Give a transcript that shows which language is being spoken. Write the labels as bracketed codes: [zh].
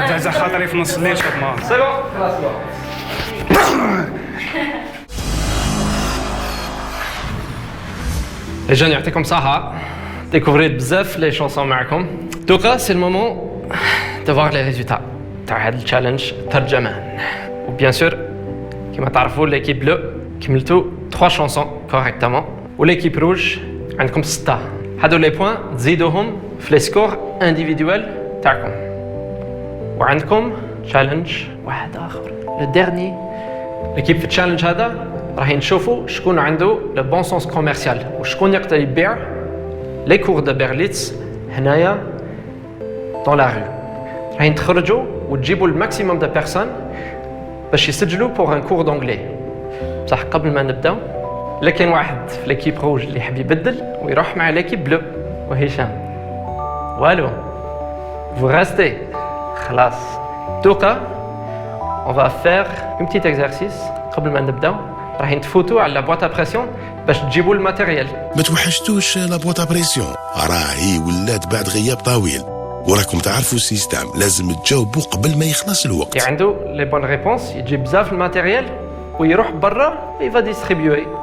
[ar] جا خاطري في نص الليل شوف ما. [fr] C'est bon. [ar] خلاص [fr] Les jeunes [ar] يعطيكم صحة. [fr] découvrez بزاف les chansons [ar] معكم. دوكا [fr] c'est le moment de voir les résultats [ar] تاع هذا التشالنج ترجمان. وبيان سور كما تعرفوا [fr] l'équipe bleue [ar] كملتوا [fr] 3 chansons correctement [ar] و [fr] l'équipe rouge [ar] عندكم 6. هادو لي بوين تزيدوهم في لي سكور انديفيدوال تاعكم. وعندكم تشالنج واحد اخر لو ديرني. ليكيب في التشالنج هذا راح نشوفوا شكون عنده لو بون سونس كوميرسيال وشكون يقدر يبيع لي كور دو بيرليتس هنايا دون لا رو. راح تخرجوا وتجيبوا الماكسيموم دو بيرسون باش يسجلوا بور ان كور دونجلي. بصح قبل ما نبداو لكن واحد في ليكيب روج اللي يحب يبدل ويروح مع ليكيب بلو وهشام. [fr] والو vous restez. [ar] خلاص دوكا [fr] on va faire un petit exercice [ar] قبل ما نبداو. راح نتفوتوا على بواطا بريسيون باش تجيبوا الماتيريال. ما توحشتوش لابواطا بريسيون، راهي ولات بعد غياب طويل وراكم تعرفوا السيستم، لازم تجاوبوا قبل ما يخلص الوقت. اللي عنده لي بون ريبونس يجيب بزاف الماتيريال ويروح برا يفا ديستريبيوي.